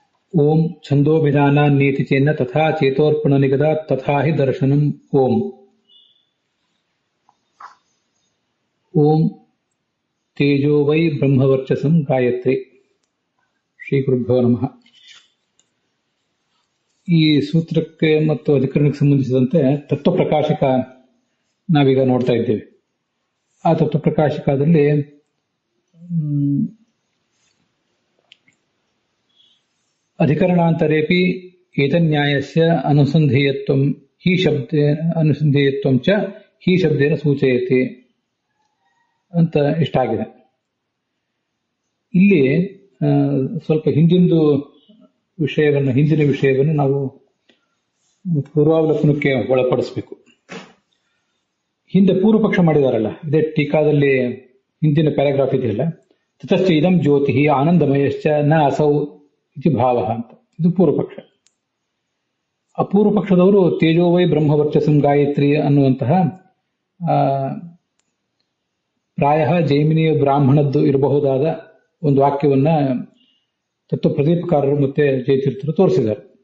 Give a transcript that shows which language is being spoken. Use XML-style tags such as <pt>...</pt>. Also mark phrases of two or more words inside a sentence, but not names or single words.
<sa>ಓಂ ಛಂದೋಭಿಧಾನಾನ್ನೇತಿ ಚೇನ್ನ ತಥಾ ಚೇತೋರ್ಪಣ ನಿಗದಾತ್ ತಥಾ ಹಿ ದರ್ಶನಂ ಓಂ. ಓಂ ತೇಜೋ ವೈ ಬ್ರಹ್ಮವರ್ಚಸಂ ಗಾಯತ್ರಿ. ಶ್ರೀ ಗುರುಭ್ಯೋ ನಮಃ.</sa> <kn>ಈ ಸೂತ್ರಕ್ಕೆ ಮತ್ತು ಅಧಿಕರಣಕ್ಕೆ ಸಂಬಂಧಿಸಿದಂತೆ ತತ್ವಪ್ರಕಾಶಕ ನಾವೀಗ ನೋಡ್ತಾ ಇದ್ದೇವೆ. ಆ ತತ್ವಪ್ರಕಾಶಕದಲ್ಲಿ</kn> <sa>ಅಧಿಕರಣಾಂತರೇಪಿ ಏತನ್ಯಾಯಸ್ಯ ಅನುಸಂಧೇಯತ್ವಂ ಹಿ ಅನುಸಂಧೇಯತ್ವಂ ಚ ಹಿ ಶಬ್ದೇನ ಸೂಚಯತೆ</sa> <kn>ಅಂತ ಇಷ್ಟಾಗಿದೆ. ಇಲ್ಲಿ ಸ್ವಲ್ಪ ಹಿಂದಿನ ವಿಷಯವನ್ನು ನಾವು ಪೂರ್ವಾವಲೋಕನಕ್ಕೆ ಒಳಪಡಿಸಬೇಕು. ಹಿಂದೆ ಪೂರ್ವ ಪಕ್ಷ ಮಾಡಿದಾರಲ್ಲ, ಇದೇ ಟೀಕಾದಲ್ಲಿ ಹಿಂದಿನ ಪ್ಯಾರಾಗ್ರಾಫ್ ಇದೆಯಲ್ಲ,</kn> <sa>ತತಶ್ಚ ಇದಂ ಜ್ಯೋತಿ ಆನಂದಮಯಶ್ಚ ನ ಅಸೌ ಇತಿ ಭಾವ</sa> <kn>ಅಂತ. ಇದು ಪೂರ್ವ ಪಕ್ಷ. ಅಪೂರ್ವ ಪಕ್ಷದವರು</kn> <sa>ತೇಜೋವೈ ಬ್ರಹ್ಮವರ್ಚಸಂ ಗಾಯತ್ರಿ</sa> <kn>ಅನ್ನುವಂತಹ ಪ್ರಾಯ ಜೈಮಿನಿಯ ಬ್ರಾಹ್ಮಣದ್ದು ಇರಬಹುದಾದ ಒಂದು ವಾಕ್ಯವನ್ನ ತತ್ವ ಪ್ರದೀಪಕಾರರು ಮತ್ತೆ ಜಯತೀರ್ಥರು ತೋರಿಸಿದ್ದಾರೆ.</kn>